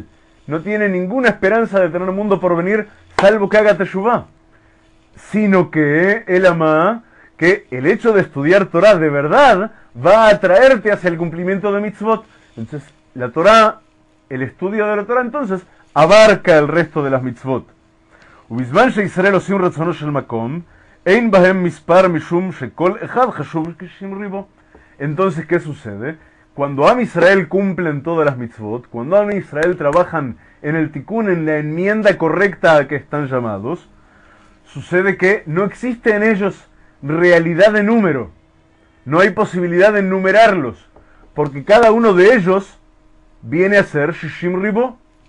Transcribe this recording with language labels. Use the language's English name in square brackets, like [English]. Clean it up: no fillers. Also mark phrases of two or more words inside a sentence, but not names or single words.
[Spanish] No tiene ninguna esperanza de tener un mundo por venir, salvo que haga Teshuvah. Sino que él ama que el hecho de estudiar Torah de verdad va a atraerte hacia el cumplimiento de mitzvot. Entonces, la Torah, el estudio de la Torah, entonces, abarca el resto de las mitzvot. [Hebrew] ובזמן שישראל עושים רצונו של מקום, אין בהם מספר משום שכל אחד חשוב כשם ריבו. [Spanish] Entonces, ¿qué sucede? Cuando Am Israel cumplen todas las mitzvot, cuando Am Israel trabajan en el tikkun, en la enmienda correcta a que están llamados, sucede que no existe en ellos realidad de número. No hay posibilidad de enumerarlos, porque cada uno de ellos viene a ser [Hebrew] שישים ריבוא.